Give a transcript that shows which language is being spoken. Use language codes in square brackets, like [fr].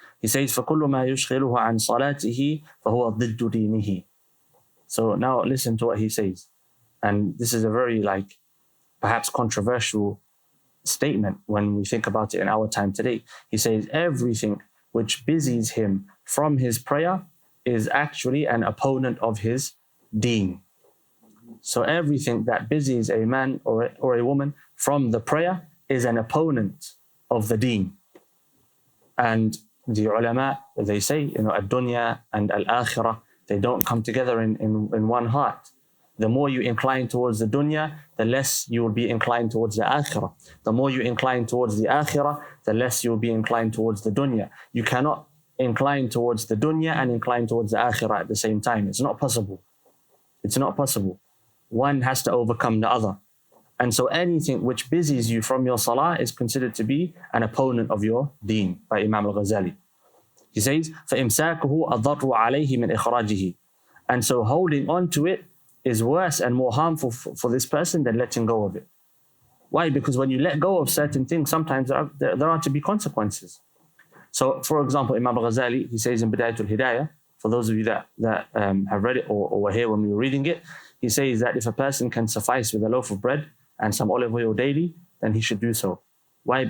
[en] He says, [ar] فَكُلُّ مَا يُشْغِلُهُ عَنْ صَلَاتِهِ فَهُوَ ضِدُّ دِينِهِ. [en] So now listen to what he says. And this is a very perhaps controversial statement when we think about it in our time today. He says, everything which busies him from his prayer is actually an opponent of his deen. So everything that busies a man or a woman from the prayer is an opponent of the deen. And the ulama, they say, ad-dunya and al-akhirah, they don't come together in one heart. The more you incline towards the dunya, the less you will be inclined towards the akhirah. The more you incline towards the akhirah, the less you will be inclined towards the dunya. You cannot incline towards the dunya and incline towards the akhirah at the same time. It's not possible. It's not possible. One has to overcome the other. And so anything which busies you from your salah is considered to be an opponent of your deen, by Imam al-Ghazali. He says, [ar] فَإِمْسَاكُهُ أَضَرُّ عَلَيْهِ مِنْ إِخْرَاجِهِ. [en] And so holding on to it is worse and more harmful for this person than letting go of it. Why? Because when you let go of certain things, sometimes there are to be consequences. So, for example, Imam al-Ghazali, he says in Bidayatul Hidayah, for those of you that have read it or were here when we were reading it, he says that if a person can suffice with a loaf of bread and some olive oil daily, then he should do so. Why?